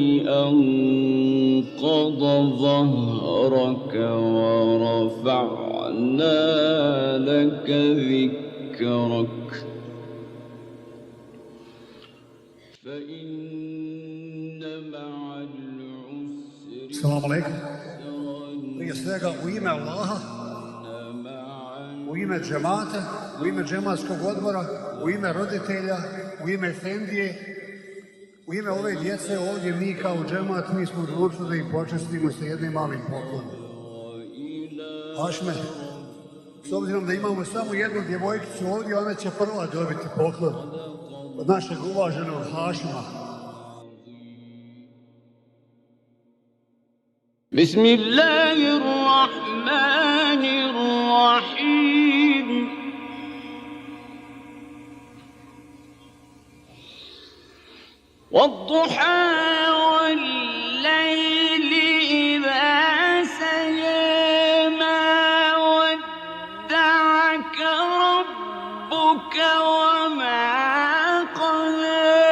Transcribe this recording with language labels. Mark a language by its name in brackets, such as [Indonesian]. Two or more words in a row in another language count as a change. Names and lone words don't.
[Arabic] أنقض ظهرك ورفعنا لك ذكرك فإن مع العسر السلام عليكم. [Bosnian] Prije svega u ime Allaha, u ime džemata, u ime džematskog odbora, u ime roditelja, u ime Efendije, u ime ove djece ovdje mi kao džemat mi smo odlučili da ih počestimo sa jednim malim poklonom. Hašme, s obzirom da imamo samo jednu djevojkicu ovdje, ona će prva dobiti poklon od našeg uvaženog Hašima. [Arabic] بسم الله الرحمن الرحيم والضحى والليل إذا سجى ما ودعك ربك وما قلى